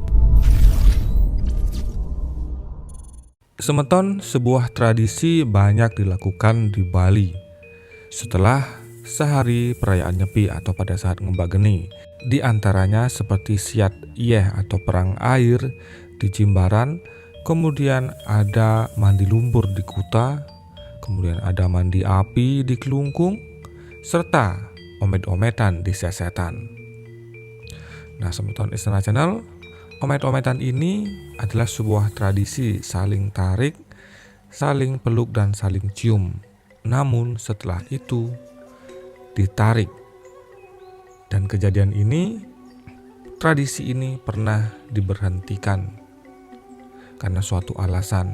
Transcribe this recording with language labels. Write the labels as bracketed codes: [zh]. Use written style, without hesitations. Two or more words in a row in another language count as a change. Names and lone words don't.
[id] Semeton, sebuah tradisi banyak dilakukan di Bali setelah sehari perayaan Nyepi atau pada saat ngembak geni. Di antaranya seperti siat iyeh atau perang air di Jimbaran, kemudian ada mandi lumpur di Kuta, kemudian ada mandi api di Kelungkung, serta omet-ometan di Sesetan. Nah, Semeton Istana Channel, omet-ometan ini adalah sebuah tradisi saling tarik, saling peluk dan saling cium. Namun setelah itu ditarik. Dan kejadian ini, tradisi ini pernah diberhentikan karena suatu alasan.